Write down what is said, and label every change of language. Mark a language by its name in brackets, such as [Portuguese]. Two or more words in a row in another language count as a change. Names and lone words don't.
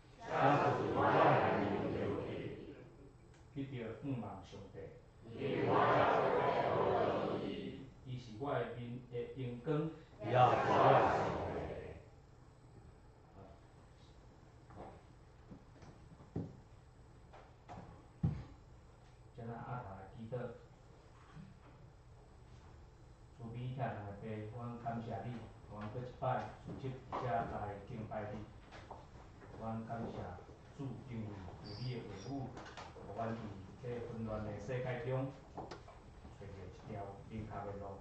[Min Nan Chinese] 你着仰望上帝。伊是我的面的阳光。现在阿头来祈祷。慈悲疼爱的爸，阮感谢你，阮搁一摆组织伫遮来敬拜你。阮感谢主，因为有你的话语，互阮伫这纷乱的世界中，找到一条明确的路。